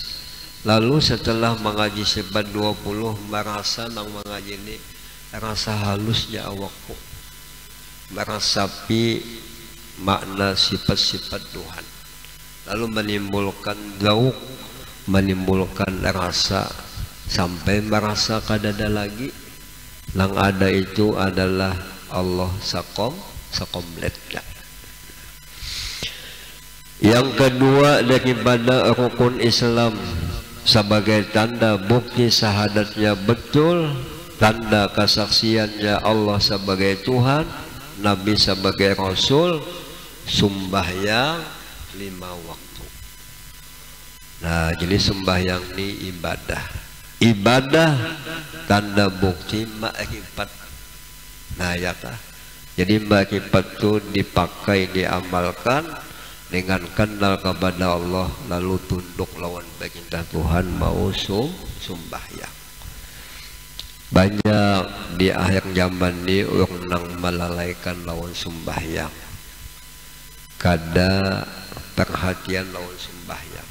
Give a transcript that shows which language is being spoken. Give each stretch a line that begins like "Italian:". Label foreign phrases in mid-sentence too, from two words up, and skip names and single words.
Indonesian: Lalu setelah mengaji sifat 20 merasa nang mengaji ini rasa halusnya awakku, merasapi makna sifat-sifat Tuhan, lalu menimbulkan zauk, menimbulkan rasa sampai merasa kadada lagi yang ada itu adalah Allah sakomletnya. Yang kedua daripada rukun Islam sebagai tanda bukti syahadatnya betul, tanda kesaksiannya Allah sebagai Tuhan, Nabi sebagai Rasul, sembahyang 5 waktu. Nah jadi sembahyang ini ibadah tanda bukti makrifat. Nah ya kah, jadi makrifat itu dipakai diamalkan dengan kenal kepada Allah lalu tunduk lawan perintah Tuhan mau sembahyang. Banyak di akhir zaman ini orang nang melalaikan lawan sembahyang, kada perhatian lawan sembahyang.